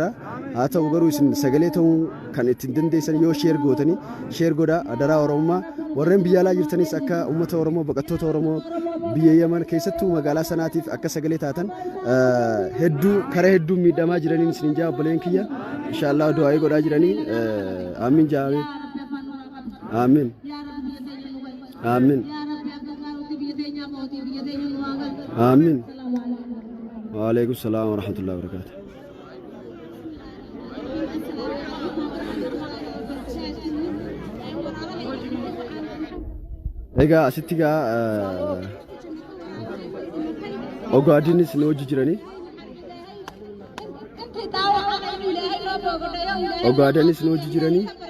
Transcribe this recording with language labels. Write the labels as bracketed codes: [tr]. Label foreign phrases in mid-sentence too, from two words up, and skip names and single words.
[om] Haa ta'u garuu isin sagalee ta'uu kan ittiin dandeessan yoo sheer godhaa adaraa Oromummaa warreen biyya alaa jirtanis akka uummata Oromoo baqattoota Oromoo biyya Yaman keessattuu magaalaa sanaatiif akka sagalee taatan karaa hedduu miidhamaa jiraniin isin jaa obboleen kiyya inshallah du'aa godhaa jiranii amiin jaame amiin amiin [ar] وعليكم السلام ورحمة الله وبركاته. [om] Egaa asitti ogaadinis nu hojii jiranii. Ogaadanis nu hojii jiranii.